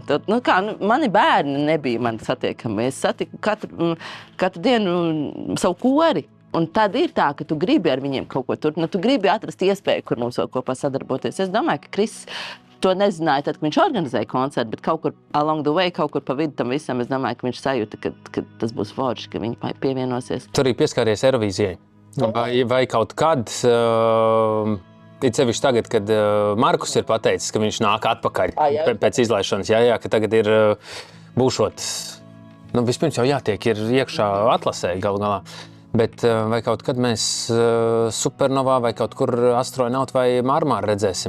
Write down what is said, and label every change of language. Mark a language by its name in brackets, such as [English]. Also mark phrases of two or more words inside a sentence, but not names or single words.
[Latvian] Tad, mani bērni nebija mani satiekami. Es satiku katru dienu savu kori. Un tad ir tā, ka tu gribi ar viņiem kaut ko turpināt. Tu gribi atrast iespēju, kur mums vēl kopā sadarboties. Es domāju, ka Kris to nezināja tad, kad viņš organizēja koncertu, bet kaut kur [English] along the way, [Latvian] kaut kur pa vidu tam visam, es domāju, ka viņš sajūta, ka tas būs forši, ka viņi pievienosies. Tu arī pieskāries Eirovīzijai. Vai kaut kad it sevišķi tagad, kad Markus ir pateicis, ka viņš nāk atpakaļ pēc izlaišanas, ka tagad ir būšot, vispirms jau jātiek ir iekšā atlasē galu galā, bet vai kaut kad mēs Supernovā vai kaut kur astronautu vai Marmāru redzēsim?